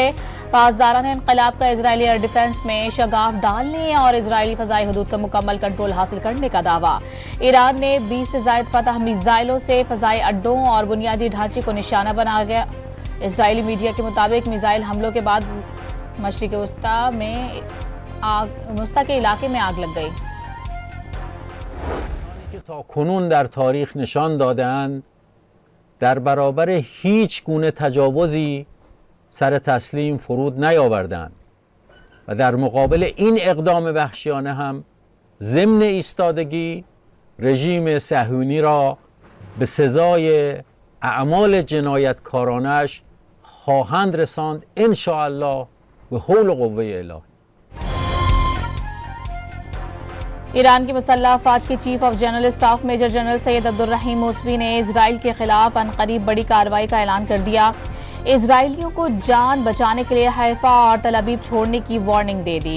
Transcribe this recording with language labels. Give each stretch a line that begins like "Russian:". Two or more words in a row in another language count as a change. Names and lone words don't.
Urdu: پاسداران انقلاب کا اسرائیلی
English: air defense
Urdu: میں شگاف ڈالنے اور اسرائیلی فضائی حدود کا مکمل کنٹرول حاصل کرنے کا دعویٰ. ایران نے 20 سے زائد فتح میزائلوں سے فضائی اڈوں اور بنیادی ڈھانچے کو نشانہ بنا گیا. اسرائیلی میڈیا کے مطابق میزائل حملوں کے بعد مشرق وسطیٰ کے علاقے میں آگ لگ گئی.
Persian: تا کنون در تاریخ نشان دادند در برابر هیچ گونه تجاوزی سر تسلیم فرود نیاوردند و در مقابل این اقدام وحشیانه هم ضمن ایستادگی رژیم صهیونی را به سزای اعمال جنایتکارانش خواهند رساند
Arabic: ان شاء الله
Persian: به حول و قوه الهی।
Urdu: ایران کی مسلح افواج کے
English: chief of general staff major general
Urdu: سید عبدالرحیم موسوی نے اسرائیل کے خلاف عنقریب بڑی کارروائی کا اعلان کر دیا. اسرائیلیوں کو جان بچانے کے لیے حیفا اور تل ابیب چھوڑنے کی وارننگ دے دی.